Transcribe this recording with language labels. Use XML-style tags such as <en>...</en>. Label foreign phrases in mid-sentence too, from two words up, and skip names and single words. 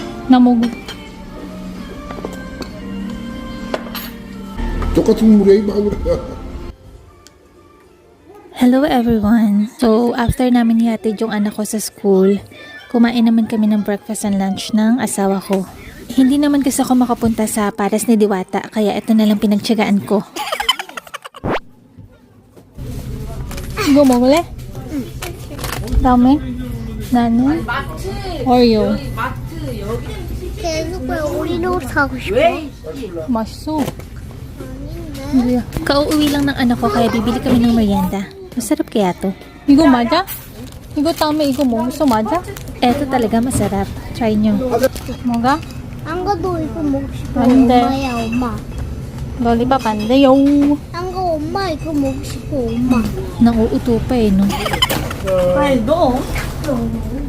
<ko>나무고. 똑같은 물이야 이 마구리야.</ko> <en>Hello everyone!</en> <tl>So, after namin ihatid yung anak ko sa school, kumain naman kami ng</tl> <en>breakfast and lunch</en> <tl>ng asawa ko. Hindi naman kasi ako makapunta sa paras ni Diwata, kaya ito na lang pinagtiyagaan ko.</tl> <ko>이거 먹을래? 다음에? 나는 오리오. 계속 왜 오리로 사고 싶어? 맛있어. 뭐야?</ko> <tl>Kauuwi lang ng anak ko kaya bibili kami ng merienda. Masarap kaya to?</tl> <ko>이거 맞아? 이거 다음에 이거 먹었어 맞아?</ko> <tl>Eto talaga masarap. Try nyo.</tl> <ko>뭐가? 안 가도 이거 먹고 싶어. 안 돼. 엄마야 엄마. Lollipop 안 돼요. 안 가 엄마 이거 먹고 싶어 엄마.</ko> <tl>Nauuto pa eh no? Ay, no.</tl>